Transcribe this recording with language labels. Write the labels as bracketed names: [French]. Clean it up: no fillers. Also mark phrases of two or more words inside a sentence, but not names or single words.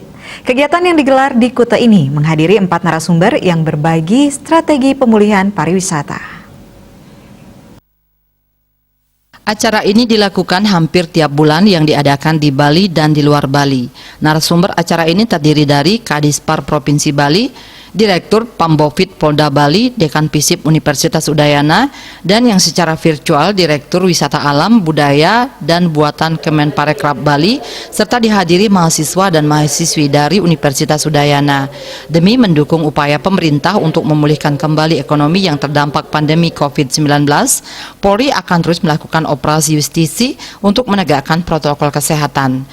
[Indonesian] Kegiatan yang digelar di Kuta ini menghadiri 4 narasumber yang berbagi strategi pemulihan pariwisata. Acara ini dilakukan hampir tiap bulan yang diadakan di Bali dan di luar Bali. Narasumber acara ini terdiri dari Kadispar Provinsi Bali, Direktur Pambovit Polda Bali, Dekan Pisip Universitas Udayana, dan yang secara virtual Direktur Wisata Alam, Budaya, dan Buatan Kemenparekraf Bali, serta dihadiri mahasiswa dan mahasiswi dari Universitas Udayana. Demi mendukung upaya pemerintah untuk memulihkan kembali ekonomi yang terdampak pandemi COVID-19, Polri akan terus melakukan operasi justisi untuk menegakkan protokol kesehatan.